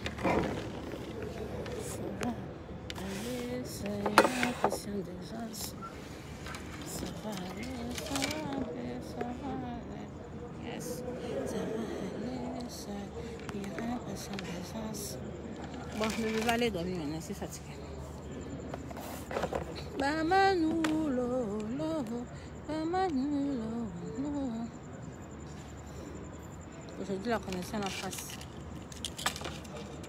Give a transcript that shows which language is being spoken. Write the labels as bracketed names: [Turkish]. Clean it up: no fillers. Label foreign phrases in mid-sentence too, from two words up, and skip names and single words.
[French] Ça va aller, ça ira, impression des as. Ça va aller, ça va aller, ça va aller. Yes. Ça va aller, ça ira, impression des as. Bon, je vais aller dormir maintenant, c'est fatigué. Bamanou, lolo, bamanou, lolo. Aujourd'hui, la connexion en face.